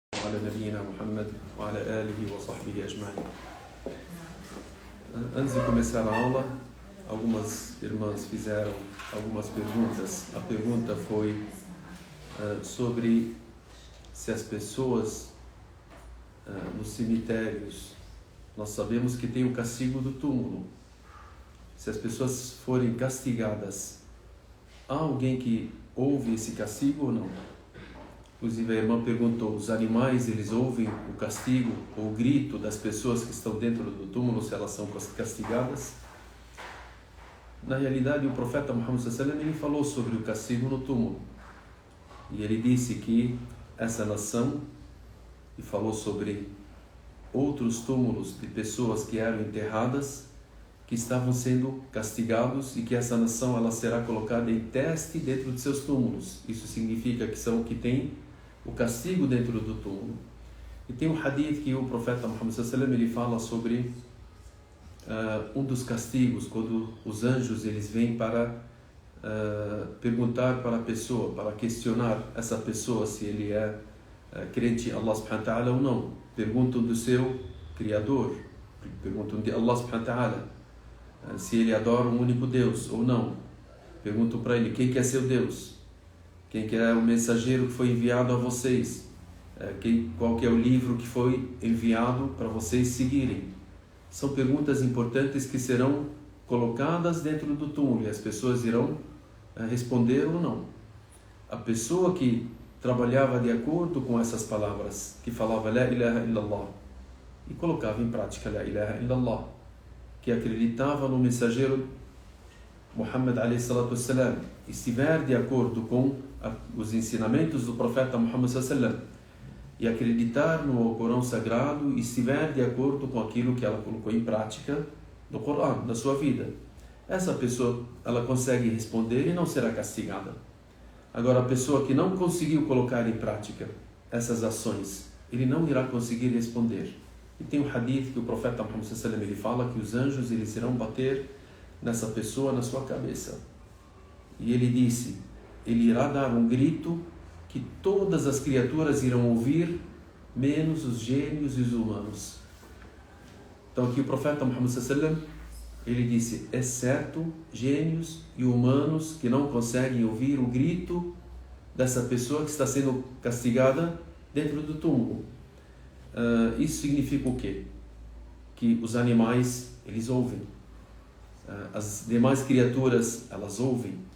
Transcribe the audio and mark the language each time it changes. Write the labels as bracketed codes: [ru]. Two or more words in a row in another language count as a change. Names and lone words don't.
[ar] وعلى نبينا محمد وعلى آله وصحبه أجمعين. [pt] Antes de começar a aula, algumas irmãs fizeram algumas perguntas. A pergunta foi sobre se as pessoas nos cemitérios, nós sabemos que tem o castigo do túmulo. Se as pessoas forem castigadas, há alguém que ouve esse castigo ou não? Inclusive a irmã perguntou, os animais, eles ouvem o castigo ou o grito das pessoas que estão dentro do túmulo, se elas são castigadas? Na realidade, o profeta Muhammad [ar] صلى الله عليه وسلم, [pt] ele falou sobre o castigo no túmulo. E ele disse que essa nação, e falou sobre outros túmulos de pessoas que eram enterradas, que estavam sendo castigados, e que essa nação ela será colocada em teste dentro de seus túmulos. Isso significa que são que tem o castigo dentro do túmulo. E tem um hadith que o profeta Muhammad [ar] صلى الله عليه وسلم, [pt] ele fala sobre um dos castigos, quando os anjos eles vêm para perguntar para a pessoa, para questionar essa pessoa se ele é crente em [ar] الله سبحانه وتعالى [pt] ou não. Perguntam do seu Criador, perguntam de [ar] الله سبحانه وتعالى [pt] se ele adora um único Deus ou não. Perguntam para ele quem que é seu Deus, quem que é o mensageiro que foi enviado a vocês, qual que é o livro que foi enviado para vocês seguirem. São perguntas importantes que serão colocadas dentro do túmulo e as pessoas irão responder ou não. A pessoa que trabalhava de acordo com essas palavras, que falava [ar] لا إله إلا الله [pt] e colocava em [ar] prática لا إله إلا الله, [pt] que acreditava no mensageiro Muhammad [ar] عليه الصلاة والسلام, [pt] estiver de acordo com os ensinamentos do profeta Muhammad [ar] صلى الله عليه وسلم [pt] e acreditar no Corão Sagrado e estiver de acordo com aquilo que ela colocou em prática no Corão, na sua vida, essa pessoa ela consegue responder e não será castigada. Agora, a pessoa que não conseguiu colocar em prática essas ações, ele não irá conseguir responder. E tem um hadith que o profeta Muhammad [ar] صلى الله عليه وسلم, [pt] ele fala que os anjos eles irão bater nessa pessoa na sua cabeça. E ele disse, ele irá dar um grito que todas as criaturas irão ouvir, menos os gênios e os humanos. Então aqui o profeta Muhammad [ar] صلى الله عليه وسلم, [pt] ele disse, exceto gênios e humanos que não conseguem ouvir o grito dessa pessoa que está sendo castigada dentro do túmulo. Isso significa o quê? Que os animais, eles ouvem. As demais criaturas, elas ouvem.